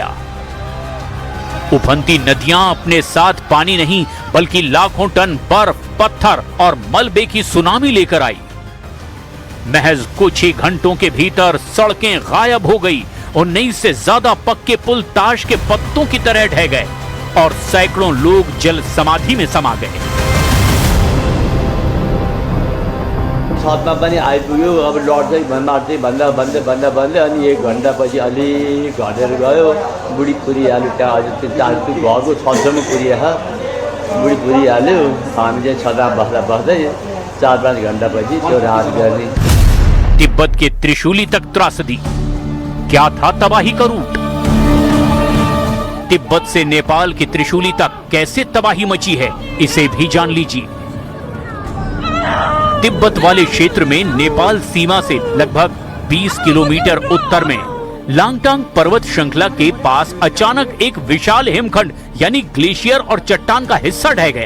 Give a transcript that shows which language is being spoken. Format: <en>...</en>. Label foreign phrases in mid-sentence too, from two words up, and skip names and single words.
<hi>उफनती नदियां अपने साथ पानी नहीं बल्कि लाखों टन बर्फ, पत्थर और मलबे की सुनामी लेकर आई। महज कुछ ही घंटों के भीतर सड़कें गायब हो गई, 19 से ज्यादा पक्के पुल ताश के पत्तों की तरह ढह गए और सैकड़ों लोग जल समाधि में समा गए।</hi> <ne>छतमा पनि आइपुग्यो। अब लड चाहिँ मार्दै भन्दा अनि 1 घण्टापछि अलिक घटेर गयो। बुढी पुरिहाल्यो, त्यहाँ अझ त्यो घरको छतसम्म पुरिहाल्यो, बुढी पुरिहाल्यो। हामी चाहिँ छतमा बस्दै 4-5 घण्टापछि त्यो राहत गर्ने।</ne> <hi>तिब्बत के त्रिशूली तक त्रासदी, क्या था तबाही का रूट? तिब्बत से नेपाल की त्रिशूली तक कैसे तबाही मची है, इसे भी जान लीजिए। तिब्बत वाले क्षेत्र में नेपाल सीमा से लगभग 20 किलोमीटर उत्तर में लांगटांग पर्वत श्रृंखला के पास अचानक एक विशाल हिमखंड यानी ग्लेशियर और चट्टान का हिस्सा ढह गया।</hi>